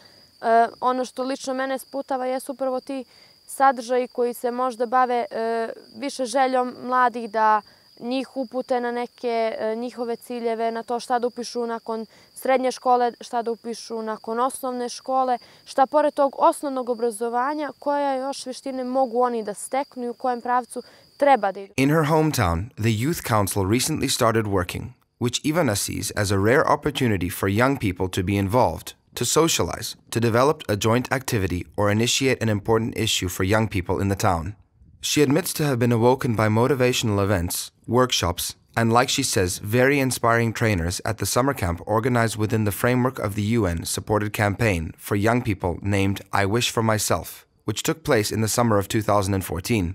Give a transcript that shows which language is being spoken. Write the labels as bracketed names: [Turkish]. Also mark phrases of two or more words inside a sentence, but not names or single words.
[Bosnian] Ono što lično mene sputava jesu upravo ti sadržaji koji se možda bave više željom mladih da njih upute na neke njihove ciljeve, na to šta da upišu nakon srednje škole, šta da upišu nakon osnovne škole, šta pored tog osnovnog obrazovanja, koje još vještine mogu oni da steknu i u kojem pravcu treba da idu. [English] In her hometown, the Youth Council recently started working, which Ivana sees as a rare opportunity for young people to be involved, to socialize, to develop a joint activity or initiate an important issue for young people in the town. She admits to have been awoken by motivational events, workshops, and, like she says, very inspiring trainers at the summer camp organized within the framework of the UN-supported campaign for young people named I Wish for Myself, which took place in the summer of 2014.